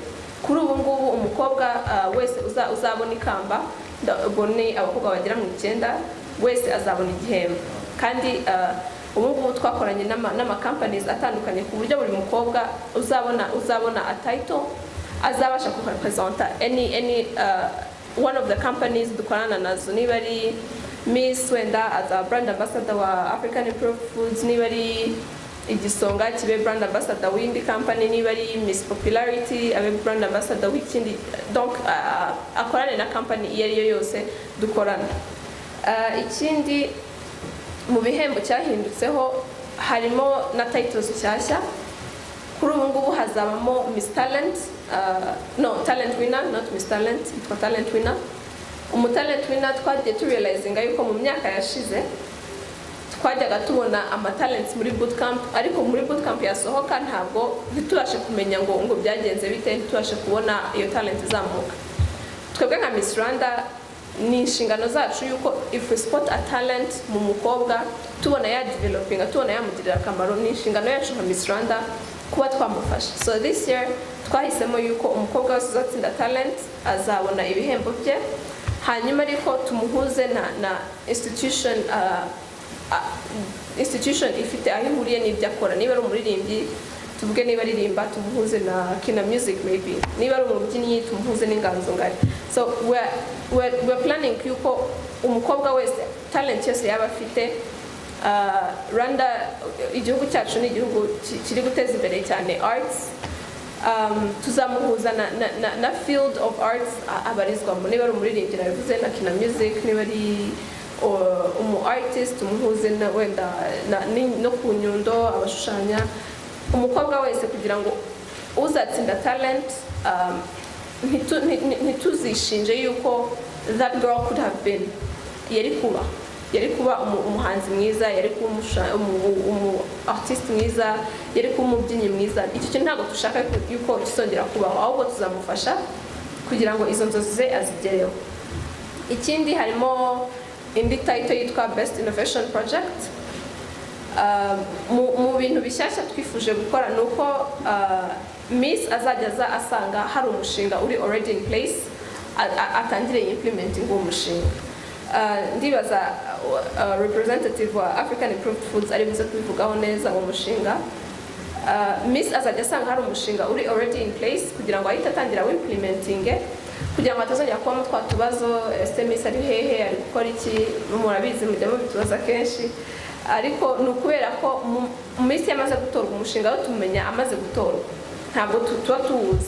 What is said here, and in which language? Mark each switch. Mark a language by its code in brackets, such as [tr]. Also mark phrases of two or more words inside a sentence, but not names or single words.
[rw] Kuri ubu ngubu umukobwa wese uzabona ikamba, ubone abakobwa bagera mu 9 wese azabona igihembo. Kandi ubu ngubu twakoranye n'ama companies atandukanye ku buryo buri mukobwa uzabona [en] a title [rw] azabasha kurepresenta [en] any one of the companies [rw] dukorana nazo. Niba ari Miss wenda [en] as a brand ambassador [rw] wa African Improved Foods, niba ari igisonga kibe [en] brand ambassador [rw] w'indi company, niba ari Miss Popularity abe [en] brand ambassador [rw] w'ikindi. Donc akorane na company iyo ariyo yose dukorana. Ikindi mu bihembo cyahindutseho harimo na titles nshyashya. Kuri ubu ngubu hazabamo Miss Talent, Talent Winner, not Miss Talent, itwa Talent Winner. Talent Winner twagiye turealizinga yuko mu myaka yashize twajyaga tubona ama-talents muri bootcamp, ariko muri bootcamp yasohoka ntabwo ntitubashe kumenya ngo byagenze bite, ntitubashe kubona iyo talent izamuka. Twebwe nka Miss Rwanda ni inshingano zacu yuko [en] if we spot a talent [rw] mu mukobwa tubona ya developing, tubona yamugirira akamaro, ni inshingano yacu nka Miss Rwanda kuba twamufasha. [en] So this year [rw] twahisemo yuko umukobwa wese uzatsinda talent azabona ibihembo bye, hanyuma ariko tumuhuze na institution ifite aho ihuriye n'ibyo akora. Niba ari umuririmbyi tuvuge, niba aririmba tumuhuze na Kina Music, maybe niba ari umubyinnyi tumuhuze n'inganzo ngari. [en] So we're planning [rw] yuko umukobwa wese talent yose yaba afite. Rwanda igihugu cyacu ni igihugu kiri guteza imbere cyane arts. Tuzamuhuza na [en] field of arts [rw] abarizwamo. Niba ari umuririmbyi nabivuze na Kina Music, niba ari artist tumuhuze na wenda no ku nyundo, abashushanya. Umukobwa wese kugira ngo uzatsinda talent ntituzishinje yuko [en] that girl could have been, [rw] yari kuba umuhanzi mwiza, yari kuba umu artist mwiza, yari kuba umubyinnyi mwiza. Icyo kintu ntabwo dushaka yuko kisongera kubaho, ahubwo tuzamufasha kugira ngo izo nzozi ze azigereho. Ikindi harimo indi title yitwa Best Innovation Project. Mu bintu bishyashya twifuje gukora nuko Miss azajya asanga hari umushinga uri [en] already in place, [rw] atangire implementing uwo mushinga. Ndibaza representative wa African Improved Foods ari buze kubivugaho neza uwo mushinga. Miss azajya asanga hari umushinga uri [en] already in place [rw] kugira ngo ahite atangira implementing, kugira ngo atazongera kuba twa tubazo Miss ari hehe, ari gukora iki. Murabizi mujya mubitubaza kenshi, ariko nukubera ko Miss yamaze gutorwa umushinga wo tumenya amaze gutorwa, ntabwo tuba tuwuzi.